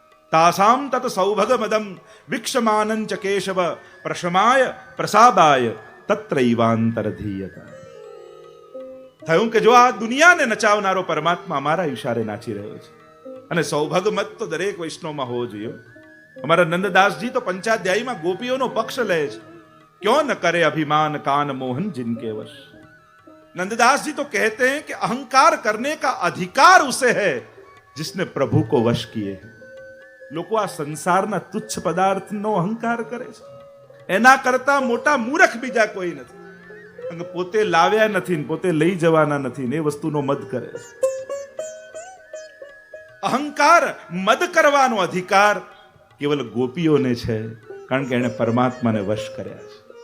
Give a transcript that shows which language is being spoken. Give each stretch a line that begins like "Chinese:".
Sanskrit: તાસામ તત સૌભગ મદમ વિક્ષમાનં ચ કેશવ પ્રશમાય પ્રસાદાય તત્રૈવાંતરધીયતા.
Gujarati: થયું કે જો આ દુનિયાને નચાવનારો પરમાત્મા અમારા ઈશારે નાચી રહ્યો છે, અને સૌભગ મત તો દરેક વૈષ્ણવમાં હોવો જોઈએ. અમારા નંદદાસજી તો પંચાધ્યાયીમાં ગોપીઓનો પક્ષ લે છે.
Hindi: ક્यों न करे अभिमान कान मोहन जिनके वश. नंददास जी तो कहते हैं कि अहंकार करने का अधिकार उसे है जिसने प्रभु को वश किए हैं.
Gujarati: લોકો આ સંસારના તુચ્છ પદાર્થનો અહંકાર કરે છે, એના કરતા મોટા મૂર્ખ બીજા કોઈ નથી. પોતે લાવ્યા નથી, પોતે લઈ જવાના નથી, એ વસ્તુનો મદ કરે છે. અહંકાર મદ કરવાનો અધિકાર કેવલ ગોપીઓને છે, કારણ કે એને પરમાત્માને વશ કર્યા છે.